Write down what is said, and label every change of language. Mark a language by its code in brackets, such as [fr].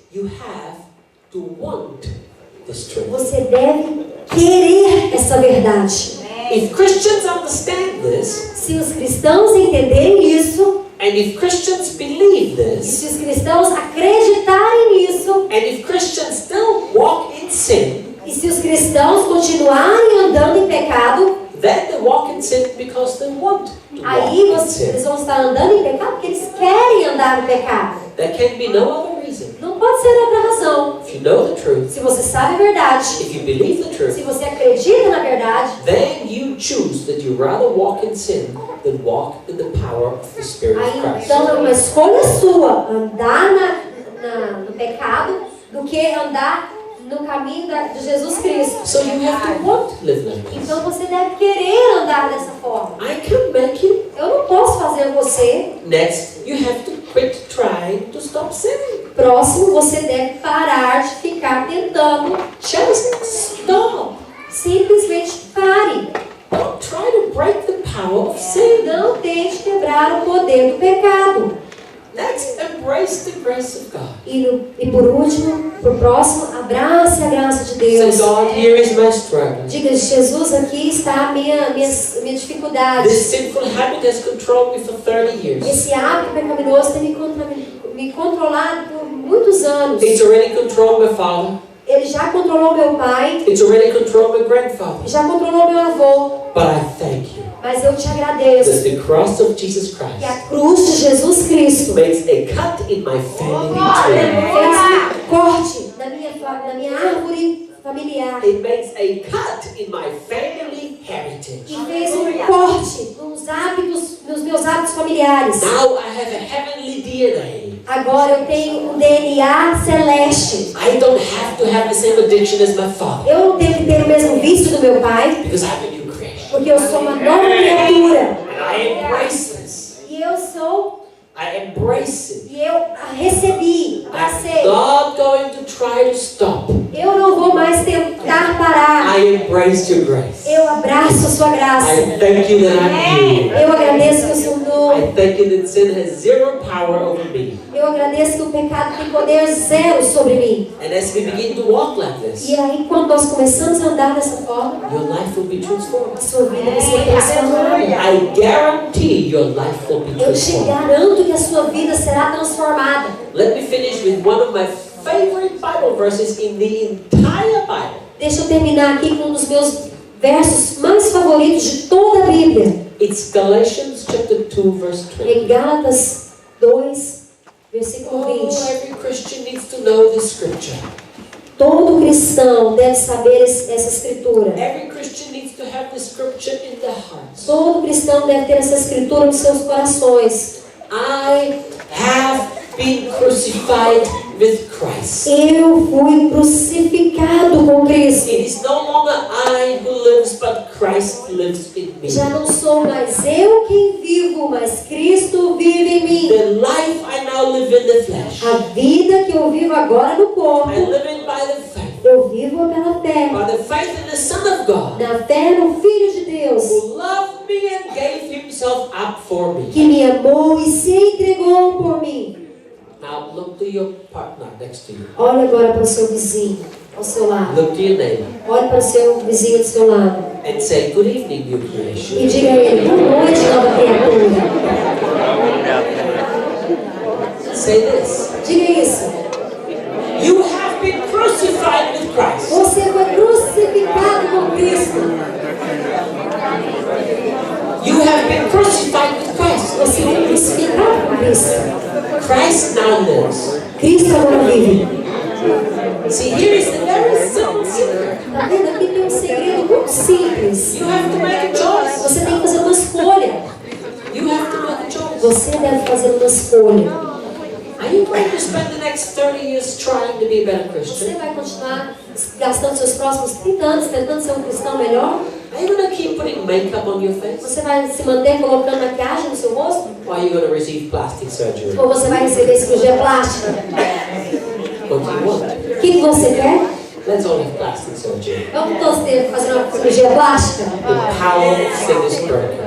[en] you have to want this truth. [pt] você deve querer essa verdade. [en] If Christians understand this, [pt] Se os cristãos entenderem isso, [en] and if Christians believe [pt] e [en] this, [pt] se os cristãos acreditarem nisso, [en] and if Christians don't walk in sin, [pt] e se os cristãos continuarem andando em pecado, [en] then they walk in sin because they want to walk [pt] aí [en] in [pt] eles [en] sin. [pt] vão estar andando em pecado porque eles querem andar no pecado. [en] There can be no other reason. [pt] Não pode ser outra razão. [en] If you know the truth, [pt] Se você sabe a verdade, [en] if you believe the [pt] se [en] truth, [pt] você acredita na verdade, [en] then you choose that you rather walk in sin than walk in the power of the Spirit of [pt] aí [en] Christ. [pt] então é uma escolha sua andar no pecado do que andar no caminho de Jesus Cristo. [en] So you have to want to live like this. [pt] Então você deve querer andar dessa forma. [en] I can make you. [pt] Eu não posso fazer você. [en] Next, you have to quit trying to stop sinning. [pt] Próximo, você deve parar de ficar tentando. [en] Just stop. [pt] Simplesmente pare. [en] Don't try to break the power of sin. [pt] Não tente quebrar o poder do pecado. [en] Next, embrace the grace of God. [pt] E por último, por próximo, abrace a graça de Deus. [en] Say, God, here is my struggle. [pt] Diga, Jesus, aqui está a minha dificuldade. [en] This sinful habit has controlled me for 30 years. [pt] Esse hábito pecaminoso tem me controlado por muitos anos. [en] It's already controlled my father. [pt] Ele já controlou meu pai, [en] It's already controlled my grandfather. [pt] já controlou meu avô. [en] But I thank you [pt] Mas eu te agradeço [en] that the cross of Jesus [pt] que a [en] Christ [pt] cruz de Jesus Cristo [en] makes a cut in my family tree. [pt] fez um corte na minha árvore familiar. [en] It makes a cut in my family heritage. [pt] E fez um corte nos meus hábitos familiares. [en] Now I have a heavenly DNA. [pt] Agora eu tenho um DNA celeste. [en] I don't have to have the same addiction as my father [pt] Eu não tenho que ter o mesmo vício do meu pai, [en] because I'm a new creation. [pt] porque eu sou uma nova criatura. [en] And I embrace this. [pt] E eu sou, [en] I embrace it. [pt] e eu a recebi, [en] I'm [pt] passei. [en] not going to try to stop. [pt] Eu não vou mais tentar parar. [en] I embrace your grace. [pt] Eu abraço a sua graça. [en] I thank you that I'm new. [pt] Eu agradeço que eu sou novo. [en] I thank you that sin has zero power over me. [pt] Eu agradeço que o pecado tem poder zero sobre mim. [en] And as we begin to walk like this, [pt] E aí, quando nós começamos a andar dessa forma, [en] your life will be transformed. [pt] a sua vida vai ser transformada. [en] I guarantee your life will be [pt] Eu te [en] transformed. [pt] garanto que a sua vida será transformada. [en] Let me finish with one of my favorite Bible verses in the entire Bible. [pt] Deixa eu terminar aqui com um dos meus versos mais favoritos de toda a Bíblia. [en] It's Galatians chapter 2 verse 20. [pt] Em Gálatas 2, versículo Oh, 20. [en] every Christian needs to know this scripture. [pt] Todo cristão deve saber essa escritura. [en] Every Christian needs to have this scripture in their hearts. [pt] Todo cristão deve ter essa escritura nos seus corações. [en] I have been crucified with Christ. [pt] Eu fui crucificado com Cristo. [en] It is no longer I who lives, but Christ lives in me. [pt] Já não sou mais eu quem vivo, mas Cristo vive em mim. [en] The life I now live in the flesh, [pt] A vida que eu vivo agora no corpo, [en] I live in by the faith. [pt] eu vivo pela fé. [en] By the faith in the Son of God, [pt] Na fé no Filho de Deus, [en] who loved me and gave himself up for me. [pt] que me amou e se entregou por mim. [en] Now look to your partner next to you. [pt] Olhe agora para o seu vizinho, ao seu lado. [en] Look to your neighbor [pt] Olhe para o seu vizinho do seu lado. [en] and say, good evening, new creation. [pt] E diga a ele, boa noite, nova criatura. [en] Say this. [pt] Diga isso. [en] You have been crucified with Christ. [pt] Você foi crucificado com Cristo. [en] You have been crucified with Christ. [pt] Você foi crucificado com Cristo. [en] Christ now lives. [pt] Cristo agora vive. [en] See, here is the very simple secret. [pt] Está vendo? Aqui tem um segredo muito simples. [en] You have to make a choice. [pt] Você tem que fazer uma escolha. [en] You have to make a choice. [pt] Você deve fazer uma escolha. [en] Are you going to spend the next 30 years trying to be a better [pt] Você [en] Christian? [pt] vai continuar gastando seus próximos 30 anos tentando ser um cristão melhor? [en] Are you going to keep putting makeup on your face? [pt] Você vai se manter colocando maquiagem no seu rosto? [en] Or are you going to receive plastic surgery? [pt] Ou você vai receber cirurgia plástica? [en] What do you want? [pt] O que você quer? [en] Let's all have plastic surgery. [pt] Vamos todos ter que fazer uma cirurgia plástica? [en] The power of sin is broken.